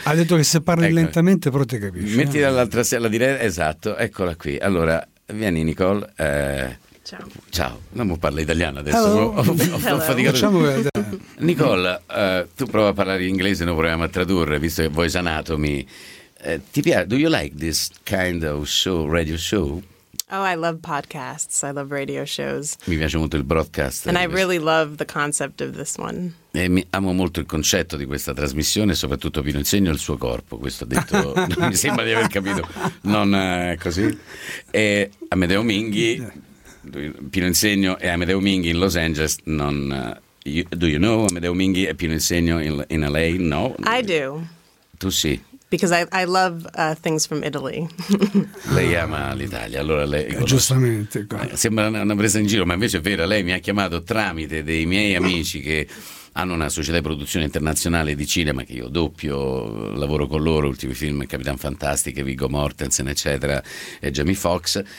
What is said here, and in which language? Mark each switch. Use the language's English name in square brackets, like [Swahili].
[Italian] ha detto che se parli lentamente però ti capisci, metti dall'altra sella diretta, esatto, eccola qui. Allora vieni Nicole, Ciao. Non mi parla italiano adesso. Ho faticato. Nicole, tu prova a parlare inglese, noi proviamo a tradurre, visto che Voice Anatomy. Ti piace? [English] Do you like this kind of show, radio show? Oh, I love podcasts. I love radio shows. [Italian] Mi piace molto il broadcast. [English] And I really love the concept of this one. [Italian] E mi amo molto il concetto di questa trasmissione, soprattutto Pino Insegno e il suo corpo. Questo ha detto, mi sembra di aver capito. Non così. E Amedeo Mingy. Pino Insegno e Amedeo Mingy in Los Angeles, non [English] do you know [Italian] Amedeo Mingy e Pino Insegno in LA? No, [English] I do. [Italian] Tu sì, [English] because I love things from Italy. [Italian] Lei ama l'Italia, allora lei giustamente sembra una presa in giro, ma invece è vera. Lei mi ha chiamato tramite dei miei amici che hanno una società di produzione internazionale di cinema, che io doppio, lavoro con loro, ultimi film Capitan Fantastica, Viggo Mortensen, eccetera, e Jamie Foxx.